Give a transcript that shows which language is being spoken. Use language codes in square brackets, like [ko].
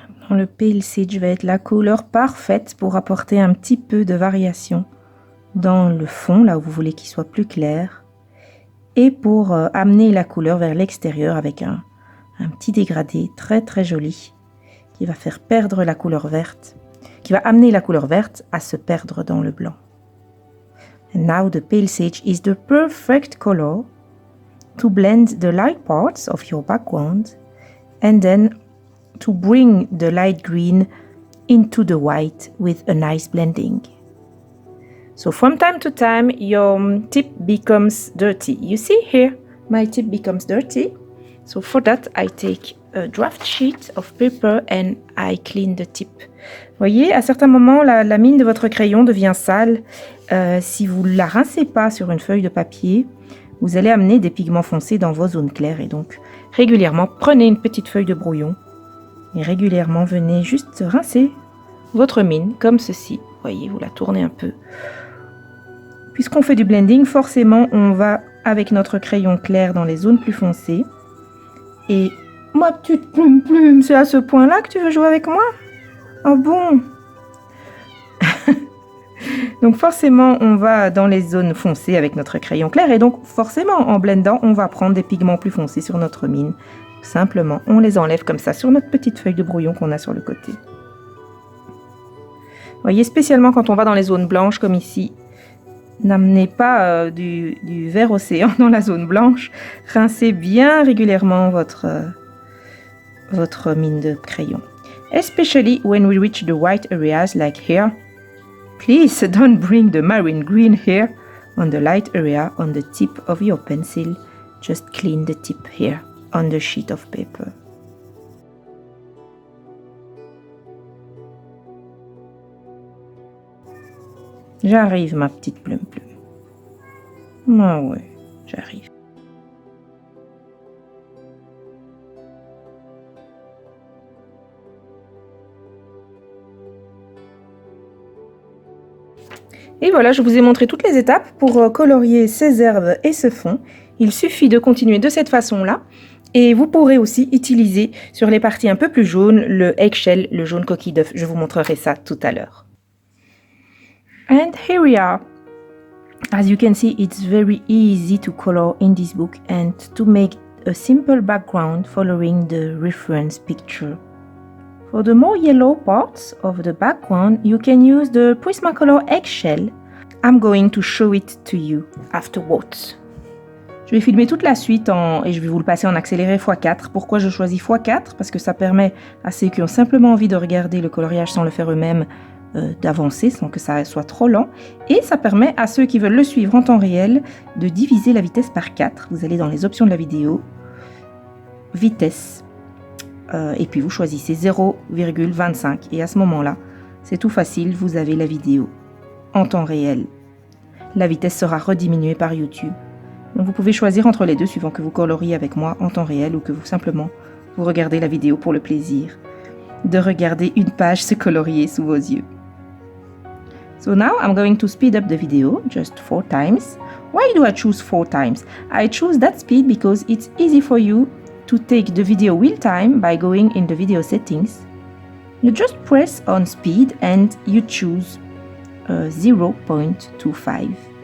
[fr] Le Pale Sage va être la couleur parfaite pour apporter un petit peu de variation dans le fond, là où vous voulez qu'il soit plus clair, et pour amener la couleur vers l'extérieur avec un petit dégradé très très joli qui va faire perdre la couleur verte, qui va amener la couleur verte à se perdre dans le blanc. [en] And now the Pale Sage is the perfect color to blend the light parts of your background and then to bring the light green into the white with a nice blending. So from time to time your tip becomes dirty. You see here, my tip becomes dirty. So for that I take a draft sheet of paper and I clean the tip. [fr] Voyez, à certains moments la mine de votre crayon devient sale. Si vous ne la rincez pas sur une feuille de papier, vous allez amener des pigments foncés dans vos zones claires. Et donc régulièrement, prenez une petite feuille de brouillon et régulièrement venez juste rincer votre mine comme ceci. Voyez, vous la tournez un peu. Puisqu'on fait du blending, forcément on va avec notre crayon clair dans les zones plus foncées. Et ma petite plume, c'est à ce point-là que tu veux jouer avec moi? Ah bon? Donc forcément on va dans les zones foncées avec notre crayon clair et donc forcément en blendant on va prendre des pigments plus foncés sur notre mine. Simplement, on les enlève comme ça sur notre petite feuille de brouillon qu'on a sur le côté. Vous voyez, spécialement quand on va dans les zones blanches comme ici, n'amenez pas du vert océan dans la zone blanche. Rincez bien régulièrement votre mine de crayon. [en] Especially when we reach the white areas like here. Please don't bring the marine green here on the light area on the tip of your pencil. Just clean the tip here on the sheet of paper. [fr] J'arrive, ma petite plume. Ah ouais, j'arrive. Et voilà, je vous ai montré toutes les étapes pour colorier ces herbes et ce fond. Il suffit de continuer de cette façon-là. Et vous pourrez aussi utiliser sur les parties un peu plus jaunes le eggshell, le jaune coquille d'œuf. Je vous montrerai ça tout à l'heure. [en] And here we are. As you can see, it's very easy to color in this book and to make a simple background following the reference picture. For the more yellow parts of the background, you can use the Prismacolor eggshell. I'm going to show it to you afterwards. [fr] Je vais filmer toute la suite et je vais vous le passer en accéléré x4. Pourquoi je choisis x4? Parce que ça permet à ceux qui ont simplement envie de regarder le coloriage sans le faire eux-mêmes d'avancer sans que ça soit trop lent. Et ça permet à ceux qui veulent le suivre en temps réel de diviser la vitesse par 4. Vous allez dans les options de la vidéo, vitesse, et puis vous choisissez 0,25. Et à ce moment-là, c'est tout facile, vous avez la vidéo en temps réel. La vitesse sera rediminuée par YouTube. Donc vous pouvez choisir entre les deux suivant que vous coloriez avec moi en temps réel ou que vous simplement vous regardez la vidéo pour le plaisir de regarder une page se colorier sous vos yeux. [en] So now I'm going to speed up the video just 4 times. Why do I choose 4 times? I choose that speed because it's easy for you to take the video real time by going in the video settings. You just press on speed and you choose 0.25.